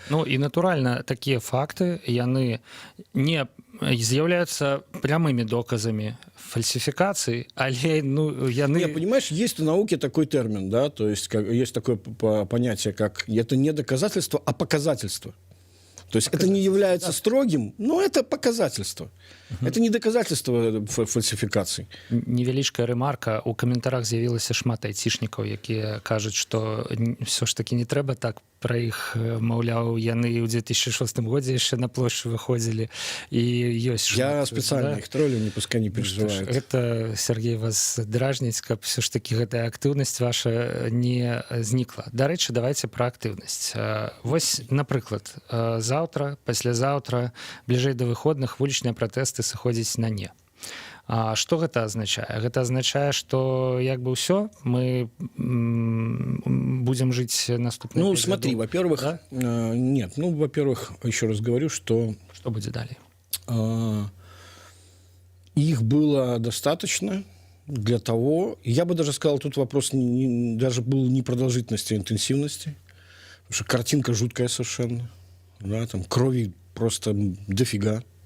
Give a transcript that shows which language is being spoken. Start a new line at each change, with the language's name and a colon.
Russian: Ну, и натурально такие факты,
Belarusian: яны не з'яўляюцца
Russian: прямыми доказами фальсификации, але, ну, яны... Не, понимаешь, есть в науке такой термин, да, то есть есть такое понятие, как это не доказательство, а показательство. То есть это не является строгим, но это показательство. Это не доказательство фальсификаций.
Belarusian: Невялічкая рэмарка. У каментарах з'явілася шмат айцішнікаў, якія кажуць, што все ж таки не трэба так пра іх, маўляў, яны ў 2006 годзе яшчэ на плошчу выходзілі, і ёсць шмат. Я спецыяльна іх троллю,
Russian: пускай не переживаюць.
Belarusian: Гэта, Сергей, вас дражніць, каб все ж таки гэтая актыўнасць ваша не знікла. Дарэчы, давайте пра актыўнасць. Вось, напрыклад, заўтра, паслязаўтра, бліжэй да выходных вулічныя пратэсты сыходзіць на не. А што гэта азначае? Гэта азначае, што як бы ўсё, мы
Russian: будем жить
Belarusian: наступным.
Russian: Ну, смотри, во-первых, да? Нет, ну, во-первых, еще раз говорю, что... Что будет далее? Их было достаточно для того... Я бы даже сказал, тут вопрос даже был не продолжительности, а интенсивности. Потому что картинка жуткая совершенно. Да, там крови просто дофига.